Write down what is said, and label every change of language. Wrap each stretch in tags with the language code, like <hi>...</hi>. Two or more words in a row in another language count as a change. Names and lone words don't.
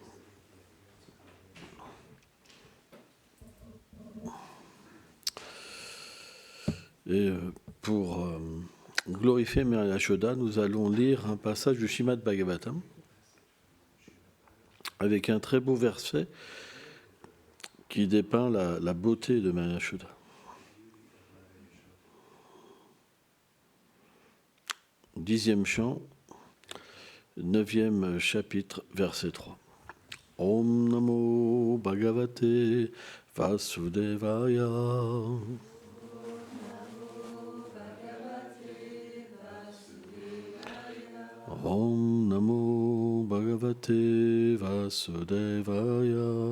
<fr>Et pour glorifier Mère Yashoda, nous allons lire un passage du Srimad Bhagavatam avec un très beau verset qui dépeint la beauté de Mère Yashoda. 10e chant, 9e chapitre, verset 3.</fr> <sa>ॐ नमो भगवते वासुदेवाय. ॐ नमो भगवते वासुदेवाय.</sa>